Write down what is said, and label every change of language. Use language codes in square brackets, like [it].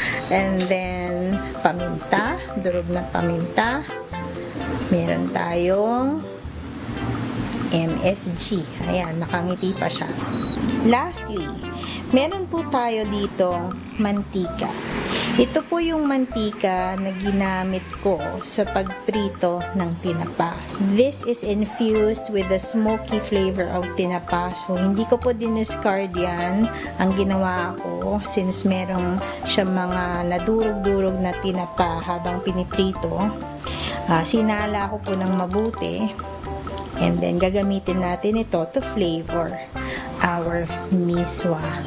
[en] And then [tl] paminta, durog na paminta. Meron tayong MSG. Ayan, nakangiti pa siya. Lastly, meron po tayo ditong mantika. Ito po yung mantika na ginamit ko sa pagprito ng tinapa. [en] This is infused with the smoky flavor of tinapa. [tl] So, hindi ko po diniscard yan. Ang ginawa ko, since merong siya mga nadurog-durog na tinapa habang piniprito, sinala ko po ng mabuti. [en] And then, [tl] gagamitin natin ito [en] to flavor our miswa.